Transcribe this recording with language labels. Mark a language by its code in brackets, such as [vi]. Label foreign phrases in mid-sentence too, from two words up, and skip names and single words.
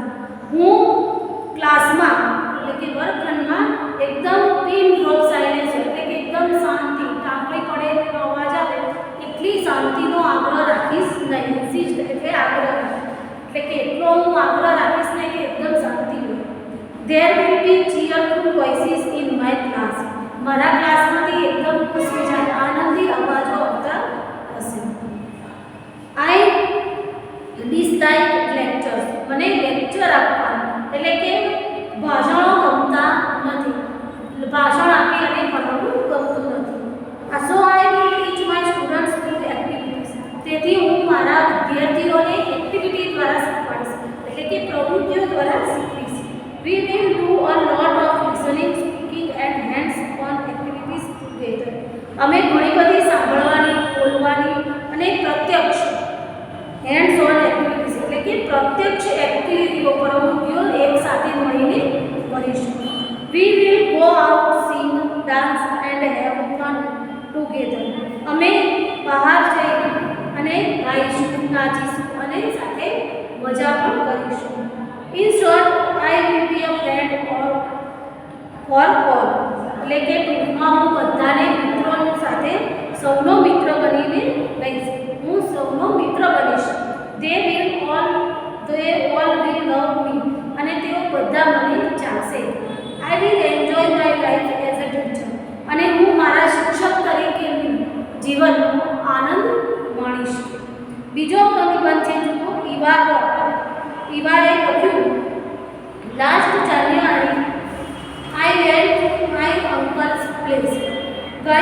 [gu] હું ક્લાસમાં એટલે કે વર્ગખંડમાં એકદમ [en] pin drop silence [gu] એટલે કે એકદમ શાંતિ, કાંકરી પડે એનો અવાજ આવે એટલી શાંતિનો આગ્રહ રાખીશ નહીં. ઇન્સિસ્ટ એટલે આગ્રહ, એટલે કે એટલો હું આગ્રહ રાખીશ નહીં કે એકદમ શાંતિ હોય. [en] There will be cheerful voices in my class. [gu] મારા ક્લાસમાંથી એકદમ ખુશ મિજાજ આનંદી અવાજો આવતા હશે. [en] I dislike lectures. [gu] મને લેક્ચર આપવાનું એટલે કે ભાષણો ગમતા નથી. ભાષણ આપી અને ભણવું ગમતું નથી. [en] So I will teach my students through activities. [gu] તેથી હું મારા વિદ્યાર્થીઓને એક્ટિવિટી દ્વારા શીખવાડીશ, એટલે કે પ્રવૃત્તિઓ દ્વારા શીખવીશ. [en] We will do a lot of listening, speaking and hands-on activities together. [gu] અમે ઘણી બધી સાંભળવાની, બોલવાની અને પ્રત્યક્ષ [en] hands-on activities [gu] એટલે કે પ્રત્યક્ષ એક્ટિવિટીઓ, પ્રવૃત્તિઓ એક સાથે મળીને કરીશું. [en] We will go out, sing, dance and have fun together. [gu] અમે બહાર જઈ અને ગાઈશું, નાચીશું અને સાથે મજા પણ કરીશું. [en] In short, I will be a friend for all. [gu] એટલે કે ટૂંકમાં હું બધાને મિત્રો સાથે સૌનો મિત્ર બનીને રહીશ. હું સૌનો મિત્ર બનીશ. [en] They all will love me. [gu] અને તેઓ બધા મને ચાહશે. [en] I will enjoy my life as a teacher. [gu] અને હું મારા શિક્ષક તરીકેનું જીવનનો આનંદ માણીશ. બીજો નિબંધ છે જુઓ, ઈવા વોટ. ઈવાએ લખ્યું, [en] last January I went to my uncle's place.